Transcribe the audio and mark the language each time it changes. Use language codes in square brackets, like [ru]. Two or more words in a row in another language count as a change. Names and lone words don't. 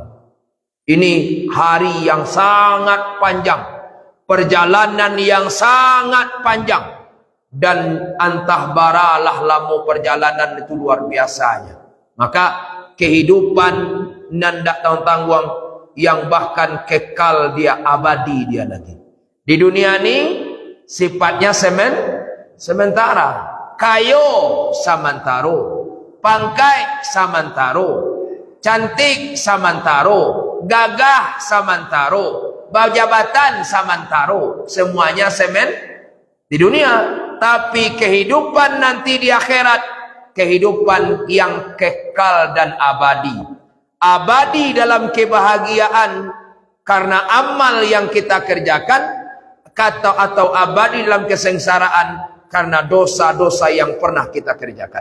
[id] Ini hari yang sangat panjang, perjalanan yang sangat panjang, dan [min] antah baralah lamo [id] perjalanan itu luar biasanya. Maka kehidupan nandak tanggung yang bahkan kekal, dia abadi dia lagi. Di dunia ini sifatnya sementara, [min] kayo samantaro, pangkai samantaro, cantik samantaro, gagah samantaro, jabatan samantaro, [id] semuanya di dunia. Tapi kehidupan nanti di akhirat, kehidupan yang kekal dan abadi. Abadi dalam kebahagiaan karena amal yang kita kerjakan, atau abadi dalam kesengsaraan karena dosa-dosa yang pernah kita kerjakan.